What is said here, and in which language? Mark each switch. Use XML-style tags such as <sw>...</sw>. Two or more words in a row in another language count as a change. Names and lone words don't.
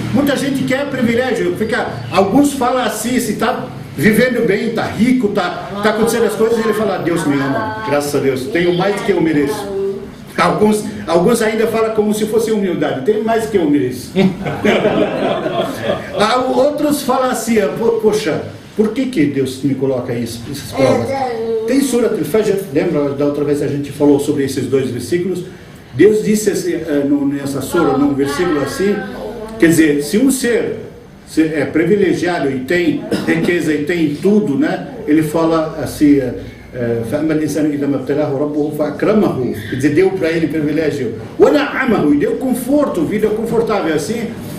<pt>Muita gente quer privilégio. Alguns falam assim, se está vivendo bem, está rico, está acontecendo as coisas, ele fala: Deus me ama, graças a Deus, tenho mais do que eu mereço. Alguns ainda falam como se fosse humildade: tenho mais do que eu mereço. Outros falam assim: poxa, por que Deus me coloca essas provas? Tem Surat al-Fajr, lembra da outra vez a gente falou sobre esses dois versículos? Deus disse assim, nessa sura, num versículo assim, quer dizer, se um ser é privilegiado e tem riqueza e tem tudo, né? Ele fala assim: quer dizer, deu para ele privilégio, e deu conforto, vida confortável assim.</pt>